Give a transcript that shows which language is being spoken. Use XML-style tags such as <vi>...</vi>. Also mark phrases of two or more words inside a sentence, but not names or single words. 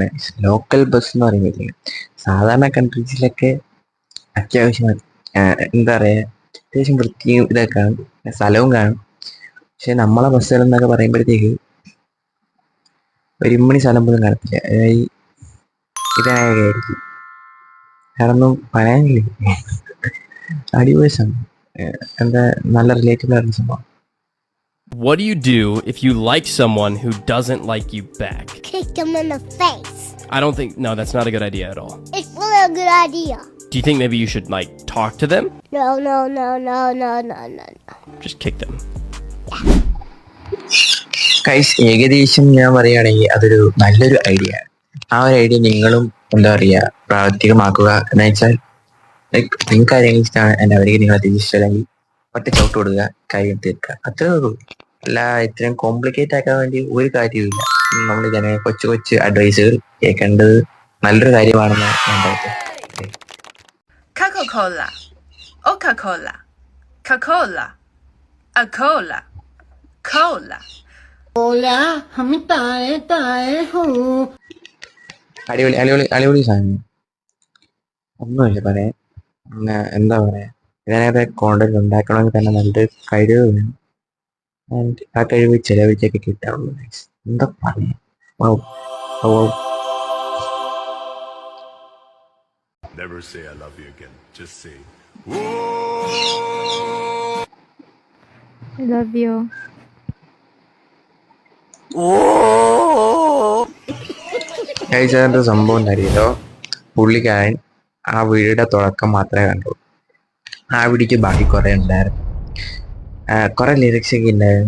<en>local bus</en> <ml>എന്ന് പറയുന്നില്ലേ, സാധാരണ കൺട്രീസിലൊക്കെ അത്യാവശ്യം എന്താ പറയുക, അത്യാവശ്യം വൃത്തിയും ഇതൊക്കെ കാണും, സ്ഥലവും കാണും. പക്ഷെ നമ്മളെ ബസ്സുകൾ എന്നൊക്കെ പറയുമ്പോഴത്തേക്ക് ഒരു ഇമ്മണി സ്ഥലം പോലും കാണത്തില്ല. ഇതായിരിക്കും. കാരണം പറയാനില്ലേ, അടിപൊളി സംഭവം. എന്താ, നല്ല റിലേറ്റബിൾ ആയിരുന്ന സംഭവം.</ml> <en>What do you do if you like someone who doesn't like you back? Kick them in the face. I don't think, no, that's not a good idea at all. It's really a good idea. Do you think maybe you should, like, talk to them? No. Just kick them.</en> <ml>ഗൈസ്, ഏകദേശം ഞാൻ പറയുകയാണെങ്കിൽ അതൊരു നല്ലൊരു ഐഡിയ ആണ്. ആ ഒരു ഐഡിയ നിങ്ങളും എന്താ പറയുക പ്രാവർത്തികമാക്കുക. എന്ന് വെച്ചാൽ ലൈക്ക് നിങ്ങൾക്ക് കാര്യങ്ങൾ ഇഷ്ടമാണ്, എൻ്റെ അവർക്ക് നിങ്ങളെ തിരിച്ചില്ലെങ്കിൽ ഒറ്റ ചവിട്ട് കൊടുക്കുക, കാര്യം തീർക്കുക. അത്രേ ഉള്ളൂ. അല്ല ഇത്രയും കോംപ്ലിക്കേറ്റ് ആക്കാൻ വേണ്ടി ഒരു കാര്യവുമില്ല. നമ്മൾ ഇതിനെ കൊച്ചു അഡ്വൈസുകൾ കേൾക്കേണ്ടത് നല്ലൊരു കാര്യമാണെന്ന് ഞാൻ പറയട്ടെ. Coca-Cola, Coca-Cola, Coca-Cola, a cola, cola. അടിപൊളി സാധനം. ഒന്നുമില്ല പറയാൻ. എന്താ പറയാ, ഇതിനകത്ത് കോണ്ടന്റ് ഉണ്ടാക്കണമെങ്കിൽ തന്നെ നല്ലൊരു കഴിവ് വേണം. ആൻഡ് ആ കഴിവ് ചിലവഴിച്ചൊക്കെ കിട്ടാറുള്ളൂ. എന്താ പറയാ,</ml> <en>Never say I love you again. Just say, I love you.</en> <ml>കഴിച്ചതിന്റെ സംഭവം ഉണ്ടായിരുന്നല്ലോ. പുള്ളിക്കാരൻ ആ വീടിന്റെ തുടക്കം മാത്രമേ കണ്ടുള്ളൂ. ആ വീടിക്ക് ബാക്കി കുറെ ഉണ്ടായിരുന്നു, കുറെ ലിറിക്സ് ഒക്കെ ഉണ്ടായിരുന്നു.</ml>